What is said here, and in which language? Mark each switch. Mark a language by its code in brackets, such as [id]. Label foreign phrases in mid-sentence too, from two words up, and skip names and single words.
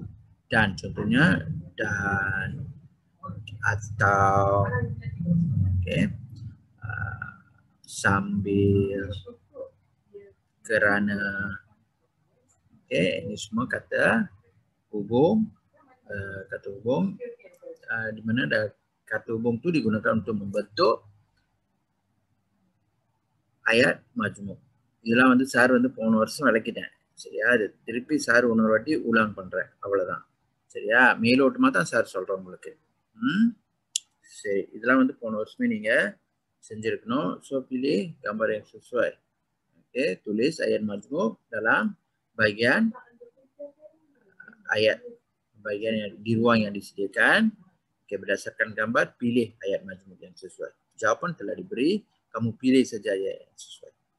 [ms] Dan contohnya dan, atau, okay, sambil, kerana. Okay, ini semua kata hubung. Kata hubung di mana ada kata hubung tu digunakan untuk membentuk ayat majmuk. [ta] இதெல்லாம் வந்து சார் வந்து போன வருஷம் விளக்கிட்டேன். சரியா? அது திருப்பி சார் இன்னொரு வாட்டி உலான் பண்றேன். அவ்வளவுதான். சரியா? மேலோட்டமா தான் சார் சொல்றேன் உங்களுக்கு. சரி, இதெல்லாம் வந்து போன வருஷமே நீங்க செஞ்சிருக்கணும். [ms] So pilih gambar yang sesuai. Okay, tulis ayat majmuk dalam bagian ayat, bagian yang di ruang yang disediakan. Okay, berdasarkan gambar pilih ayat majmuk yang sesuai. Jawapan telah diberi, kamu pilih saja ayat yang sesuai.